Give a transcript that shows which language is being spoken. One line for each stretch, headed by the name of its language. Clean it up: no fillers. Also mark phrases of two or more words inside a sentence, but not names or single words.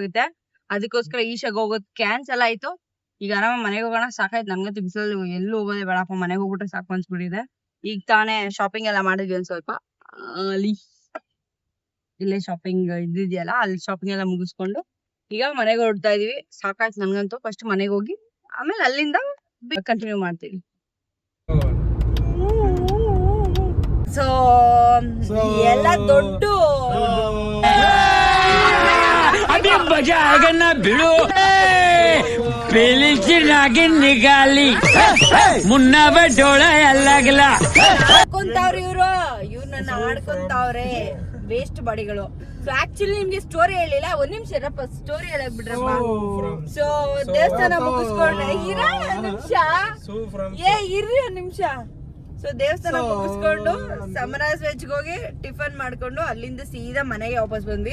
Kannada: ಆಗುತ್ತೆ ಅದಕ್ಕೋಸ್ಕರ ಈಶಾಗ ಹೋಗೋದ್ ಕ್ಯಾನ್ಸಲ್ ಆಯ್ತು ಈಗ ಆರಾಮ ಮನೆಗೆ ಹೋಗೋಣ ಸಾಕಾಯ್ತು ನಮ್ಗಂತೂ ಬಿಸಿಲಲ್ಲಿ ಎಲ್ಲೂ ಹೋಗೋದೇ ಬೇಡಪ್ಪ ಮನೆಗೆ ಹೋಗ್ಬಿಟ್ರೆ ಸಾಕು ಅನ್ಸ್ಬಿಟ್ಟಿದೆ ಈಗ ತಾನೇ ಶಾಪಿಂಗ್ ಎಲ್ಲ ಮಾಡಿದ್ವಿ ಒಂದ್ ಸ್ವಲ್ಪ ಅಲ್ಲಿ ಇಲ್ಲೇ ಶಾಪಿಂಗ್ ಇದ್ದಿದ್ಯಲ್ಲ ಅಲ್ಲಿ ಶಾಪಿಂಗ್ ಎಲ್ಲ ಮುಗಿಸ್ಕೊಂಡು ಈಗ ಮನೆಗೆ ಹೊರಡ್ತಾ ಇದೀವಿ ಸಾಕಾಯ್ತು ನನ್ಗಂತೂ ಫಸ್ಟ್ ಮನೆಗೆ ಹೋಗಿ ಆಮೇಲೆ ಅಲ್ಲಿಂದ ಕಂಟಿನ್ಯೂ ಮಾಡ್ತೀವಿ ಸೊ ಎಲ್ಲ ದೊಡ್ಡ ಅದೇ ಮಜಾ ಆಗನ್ನ ಬಿಡು
Marathi: पेलीची नागिन निघाली मुन्ना डोळ लागला
Kannada: ಆಡ್ಕೊಂತಾವ್ರಿ ಇವ್ರು ನನ್ನ ಆಡ್ಕೊಂತಾವ್ರೆ ವೇಸ್ಟ್ ಬಾಡಿಗಳು.
English: so actually
Kannada: ನಿಮ್ಗೆ ಸ್ಟೋರಿ ಹೇಳಿಲ್ಲ, ಒಂದ್ ನಿಮಿಷ ಇರಪ್ಪ, ಸ್ಟೋರಿ ಹೇಳಕ್ ಬಿಡ್ರಪ್ಪ. ಸೊ ದೇವಸ್ಥಾನ ಮುಗಿಸ್ಕೊಂಡೆ ನಿಮಿಷ ಇರ್ರಿ ಒಂದ್ ನಿಮಿಷ. ಸೊ ದೇವಸ್ಥಾನ ಮುಗಿಸ್ಕೊಂಡು ಸಮರಾಸ್ ವೆಜ್ಗೆ ಹೋಗಿ ಟಿಫನ್ ಮಾಡ್ಕೊಂಡು ಅಲ್ಲಿಂದ ಸೀದಾ ಮನೆಗೆ ವಾಪಸ್ ಬಂದ್ವಿ.